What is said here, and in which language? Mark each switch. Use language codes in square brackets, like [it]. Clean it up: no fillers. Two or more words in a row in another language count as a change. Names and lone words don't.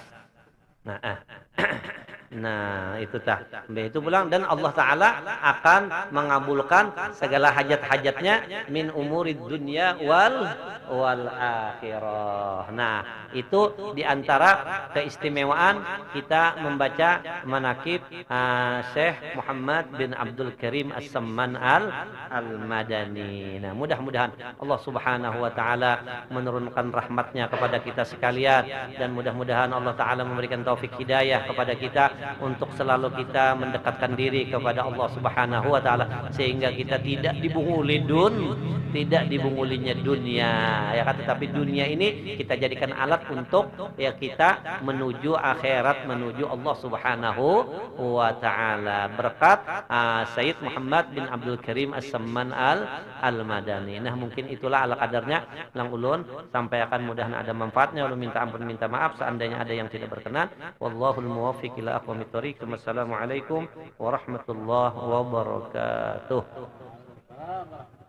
[id] Nah itu tah itu pulang dan Allah Ta'ala akan mengabulkan segala hajat-hajatnya [ar] من أمور الدنيا والآخرة. [id] Nah itu diantara keistimewaan kita membaca manakib Syekh Muhammad bin Abdul Karim As-Samman Al-Madani. Nah mudah-mudahan Allah [ar] سبحانه وتعالى [id] menurunkan rahmatnya kepada kita sekalian dan mudah-mudahan Allah Ta'ala memberikan taufik hidayah kepada kita untuk selalu kita mendekatkan diri kepada Allah [ar] سبحانه وتعالى [id] sehingga kita tidak dibungulinya dunia ya kan, tetapi dunia ini kita jadikan alat untuk ya kita menuju akhirat, menuju Allah [ar] سبحانه وتعالى [id] berkat Sayyid Muhammad bin Abdul Karim As-Samman Al-Madani. [bjn] Nah mungkin itulah ala kadarnya lang ulun sampaikan, mudahan ada manfaatnya. [id] Ulun minta ampun minta maaf seandainya ada yang tidak berkenan. [ar] والله الموفق إلى أقوم الطريق. والسلام عليكم ورحمة الله وبركاته.